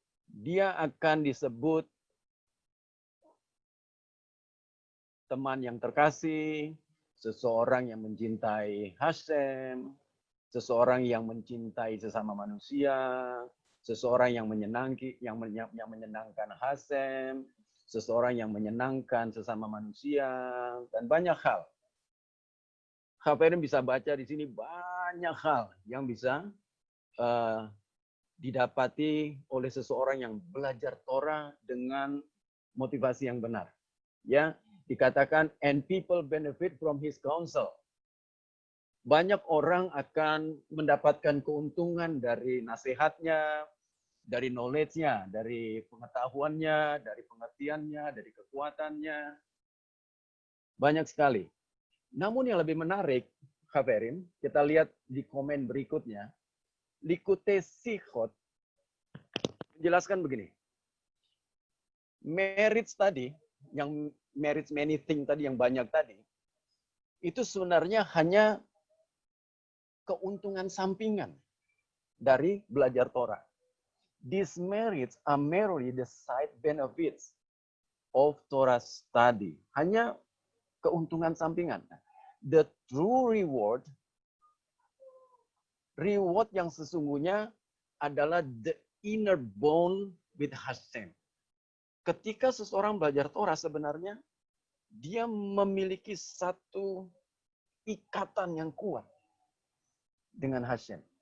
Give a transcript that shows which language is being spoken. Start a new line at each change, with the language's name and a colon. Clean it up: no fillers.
Indonesian: Dia akan disebut teman yang terkasih, seseorang yang mencintai Hashem, seseorang yang mencintai sesama manusia, seseorang yang menyenangkan Hashem, seseorang yang menyenangkan sesama manusia, dan banyak hal. Kalian bisa baca di sini banyak hal yang bisa didapati oleh seseorang yang belajar Torah dengan motivasi yang benar. Ya, dikatakan
English: and people benefit from his counsel.
Indonesian: Banyak orang akan mendapatkan keuntungan dari nasihatnya, dari knowledge-nya, dari pengetahuannya, dari pengertiannya, dari kekuatannya. Banyak sekali. Namun yang lebih menarik, Khaverim, kita lihat di komen berikutnya. Likutei Sichot menjelaskan begini. Merits tadi, yang merits many things tadi, yang banyak tadi, itu sebenarnya hanya keuntungan sampingan dari belajar Torah.
English: These merits are merely the side benefits of Torah study.
Indonesian: Hanya keuntungan sampingan.
English: The true reward
Indonesian: yang sesungguhnya adalah
English: the inner bond with Hashem.
Indonesian: Ketika seseorang belajar Torah sebenarnya dia memiliki satu ikatan yang kuat dengan Hashem.